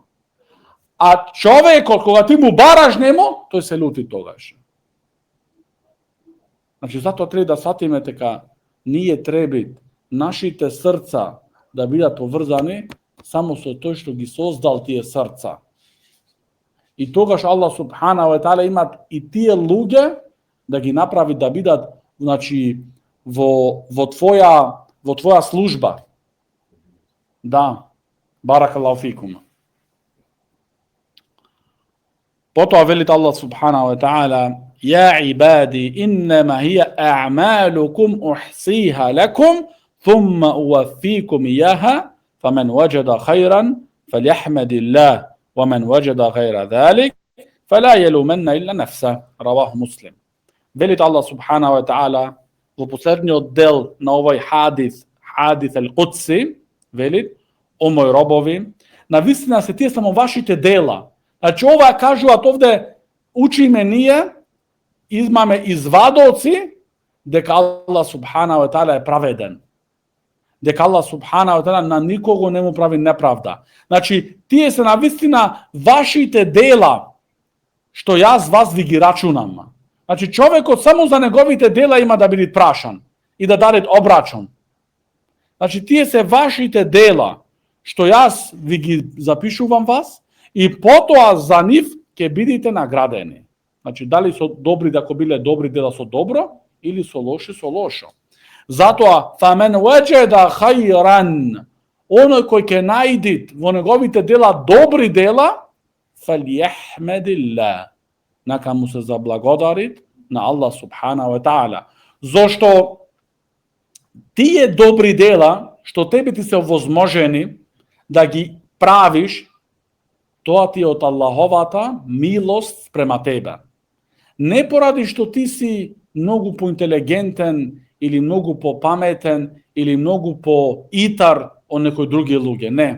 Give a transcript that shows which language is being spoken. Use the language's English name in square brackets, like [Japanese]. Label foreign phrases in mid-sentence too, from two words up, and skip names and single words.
[Macedonian] А човекот, кога ти му бараш нему, тој се лути тогаш. Значи, затоа треба да сватиме дека ние треба нашите срца да бидат поврзани само со тој што ги создал тие срца. И тогаш [Arabic] الله سبحانه وتعالى [Macedonian] имат и тие луѓе да ги направи да бидат, значи, во твоја служба. Да, [Arabic] بارك الله فيكم. [Macedonian] Потоа велит [Arabic] الله سبحانه وتعالى: "يا عبادي، إنما هي أعمالكم أحصيها لكم، ثم أوفيكم إياها, فمن وجد خيرا فليحمد الله ومن وجد غير ذلك فلا يلومن إلا نفسه." رواه مسلم. [Macedonian] Велит [Arabic] الله سبحانه وتعالى [Macedonian] во последниот дел на овој хадис ал-Кудси, велит: "О мои робови, навистина се тие само вашите дела." Значи, ова кажуваат овде, учиме ние, имаме извадоци дека [Arabic] الله سبحانه وتعالى [Macedonian] е праведен. Дека [Arabic] الله سبحانه وتعالى [Macedonian] на никого не му прави неправда. Значи, тие се навистина вашите дела што јас вас ви ги рачунам. Значи, човекот само за неговите дела има да биде прашан и да даде обрачон. Значи, тие се вашите дела што јас ви ги запишувам вас и потоа за нив ќе бидете наградени. Значи, дали со добри, ако биле добри дела со добро, или со лоши со лошо. Затоа, [Arabic] فمن وجد خيرا, [Macedonian] оној кој ќе најди во неговите дела добри дела, фалјахмедилла, нека му се заблагодарит на [Arabic] الله سبحانه وتعالى. [Macedonian] Зошто тие добри дела што тебе ти се возможени да ги правиш, тоа ти е од Аллаховата милост спрема тебе. Не поради што ти си многу поинтелигентен или многу попаметен или многу поитар од некои други луѓе, не.